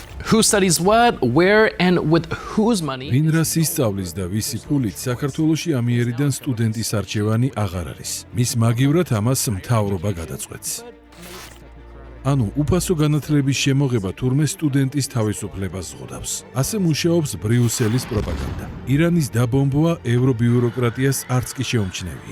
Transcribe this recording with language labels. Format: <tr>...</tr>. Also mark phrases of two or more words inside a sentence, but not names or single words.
<en>Who studies what, where, and with whose money?</en> <ka>ვინ რას ისწავლის და ვისი ფულით საქართველოში ამიერიდან სტუდენტის არჩევანი აღარ არის. მის მაგივრად ამას მთავრობა გადაწყვეტს. ანუ უფასო განათლების შემოღება თურმე სტუდენტის თავისუფლებას ზღუდავს. ასე მუშაობს ბრიუსელის პროპაგანდა. ირანის დაბომბვა ევრობიუროკრატიას არც კი შეუმჩნევია.</ka>